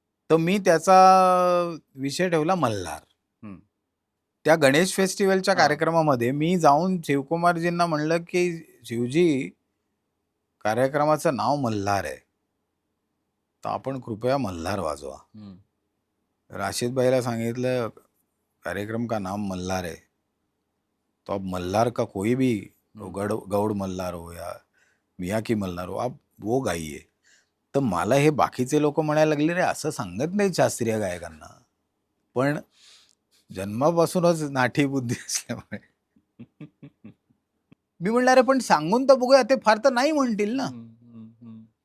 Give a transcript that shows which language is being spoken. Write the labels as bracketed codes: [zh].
[mr] तर मी त्याचा विषय ठेवला मल्हार. हं. त्या गणेश फेस्टिवलच्या हां. कार्यक्रमामध्ये मी जाऊन शिवकुमारजींना म्हणलं, की "शिवजी, कार्यक्रमाचं नाव मल्हार आहे. तर आपण कृपया मल्हार वाजवा." हं. [hi] राशीदभाईला सांगितलं, "कार्यक्रम का नाम मल्हार है. तो आप मल्हार का कोई भी गौड़ मल्हार हो या मियाँ की मल्हार हो, आप वो गाइए." [mr] तर मला हे बाकीचे लोक म्हणायला लागले, "रे असं सांगत नाही शास्त्रीय गायकांना." पण जन्मापासूनच नाठी बुद्धी असल्यामुळे मी म्हणलं, "अरे पण सांगून तर बघूया, ते फार तर नाही म्हणतील ना." हं, हं, हं.